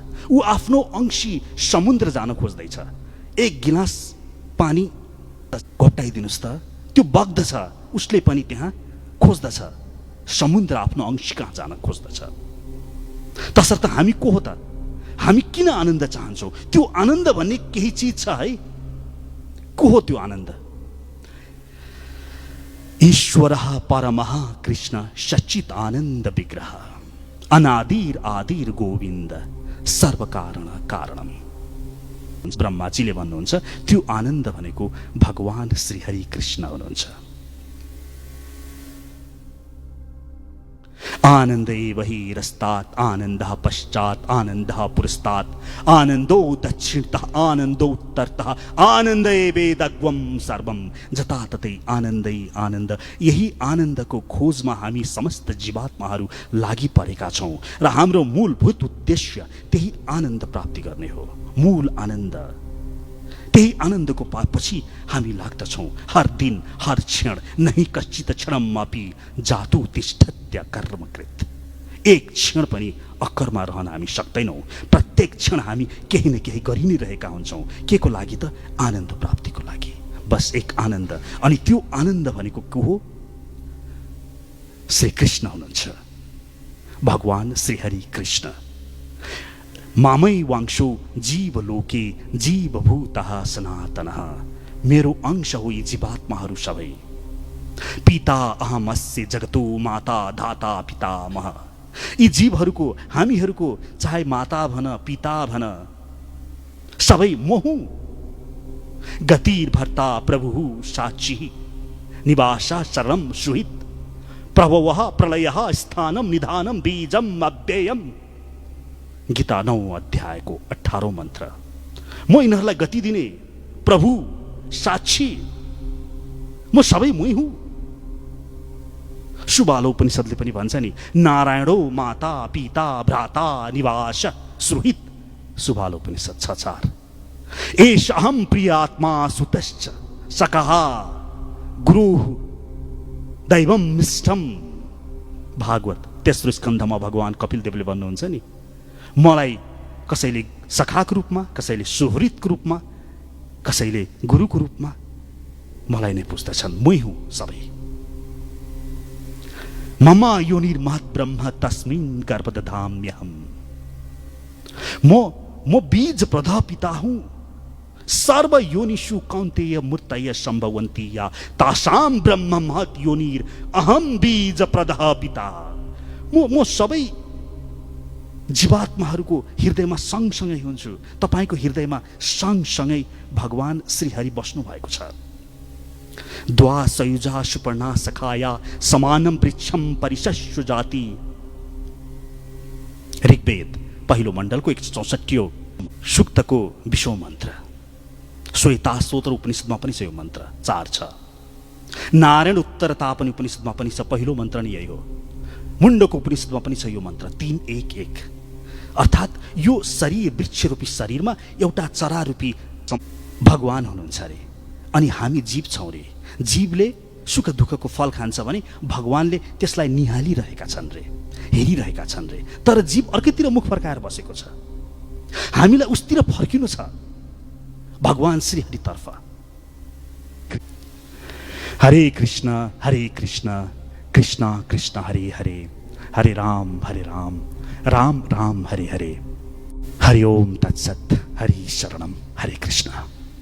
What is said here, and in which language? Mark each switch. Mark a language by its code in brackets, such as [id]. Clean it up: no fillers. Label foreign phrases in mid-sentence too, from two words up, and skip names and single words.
[ne] ऊ आफ्नो अंशी समुद्र जान खोज्दैछ। 1 गिलास पानी घोप्टाइदिनुस् त, त्यो बग्दछ, उसले पनि त्यहाँ खोज्दछ। समुद्र आफ्नो अंश कहाँ जान खोज्दछ। तसर्थ हामी को हो त? हामी किन आनन्द चाहन्छौँ? त्यो आनन्द भन्ने केही चिज छ है। को हो त्यो आनन्द? [sa] ईश्वरः परमः कृष्ण सच्चित आनन्द विग्रह अनादिर आदिर गोविन्द सर्वकारण कारणम। [ne] ब्रह्माजीले भन्नुहुन्छ त्यो आनन्द भनेको भगवान श्री हरि कृष्ण हुनुहुन्छ। [sa] आनन्दैव हि रस्तात् आनन्दः पश्चात् आनन्दः पुरस्तात् आनन्दो दक्षिणतः आनन्दोत्तरतः आनन्दैवेदग्वं सर्वं जता ततै आनन्दै आनन्द। [ne] यही आनन्दको खोजमा हामी समस्त जीवात्माहरू लागि परेका छौं र हाम्रो मूलभूत उद्देश्य त्यही आनन्द प्राप्ति गर्ने हो। मूल आनन्द, त्यही आनन्दको पछि हामी लाग्दछौं। [hi] हर दिन हर क्षण [sa] नहि कश्चित क्षणमपि जातु तिष्ठत्य कर्मकृत। [ne] एक क्षण पनि अकर्मा रहन हामी सक्दैनौं। प्रत्येक क्षण हामी केही न केही गरि नै रहेका हुन्छौं। के को लागि त? आनन्द प्राप्तिको लागि। बस एक आनन्द। अनि त्यो आनन्द भनेको के हो? श्री कृष्ण हुनुहुन्छ, भगवान श्री हरि कृष्ण। [sa] मामै वांशो जीव लोके जीवभूतः सनातनः। [ne] मेरो अंश हो यी जीवात्माहरू सबै। [sa] पिता अहमस्य जगतो माता धाता पितामह। [ne] यी जीवहरूको, हामीहरूको चाहे माता भन पिता भन, सबै म हुँ। [sa] गतिर् भर्ता प्रभुः साक्षी निवासा सर्वं सुहित प्रभवः प्रलयः स्थानं निधानं बीजम् अव्ययम्। [ne] गीता 9 अध्यायको 18औं मन्त्र। म यिनीहरूलाई गति दिने प्रभु, साक्षी, म सबै मै हुँ। सुबालोपनिषदले पनि भन्छ नि, [sa] नारायणो माता पिता भ्राता निवास सुहृत। [ne] सुबालोपनिषद 6:4। [sa] एष अहं प्रियात्मा सुतश्च सकः गुरुः दैवम् इष्टम्। [ne] भागवत 3 स्कन्धमा भगवान कपिलदेवले भन्नुहुन्छ नि, मलाई कसैले सखाको रूपमा, कसैले सुहृतको रूपमा, कसैले गुरुको रूपमा मलाई नै पुज्दछन्। मै हुँ सबै। [sa] मम योनिर्महत् ब्रह्म तस्मिन् गर्भदधाम्यहम्। [ne] म बीज प्रजापिता हूं। [sa] सर्व योनिषु कौन्तेय मूर्तय संभवन्ति या तासाम ब्रह्म महत् योनिर अहम बीज प्रजापिता। [ne] म सबै जीवात्माहरूको हृदयमा सँगसँगै हुन्छु। तपाईको हृदयमा सँगसँगै भगवान श्री हरि बस्नु भएको छ। [sa] द्वा सयुजा सुपर्णा सखाया समानम वृक्षम परिशस्व जाति। [ne] ऋग्वेद पहिलो मण्डलको 164 सूक्तको 20औं मन्त्र। श्वेता स्तोत्र उपनिषदमा पनि यो मन्त्र 4 छ। नारायण उत्तर तापनि उपनिषदमा पनि छ, पहिलो मन्त्र नै यही हो। मुण्डको उपनिषदमा पनि छ यो मन्त्र 3-1-1। अर्थात् यो शरीर, वृक्षरूपी शरीरमा एउटा चरारूपी भगवान हुनुहुन्छ रे, अनि हामी जीव छौँ रे। जीवले सुख दुःखको फल खान्छ भने भगवानले त्यसलाई निहालिरहेका छन् रे, हेरिरहेका छन् रे। तर जीव अर्कैतिर मुख फर्काएर बसेको छ। हामीलाई उसतिर फर्किनु छ, भगवान श्रीहरितर्फ। [sa] हरे कृष्ण कृष्ण कृष्ण हरे हरे, हरे राम राम राम हरे हरे। हरि ओम तत्सत। हरि शरणम। हरे कृष्ण।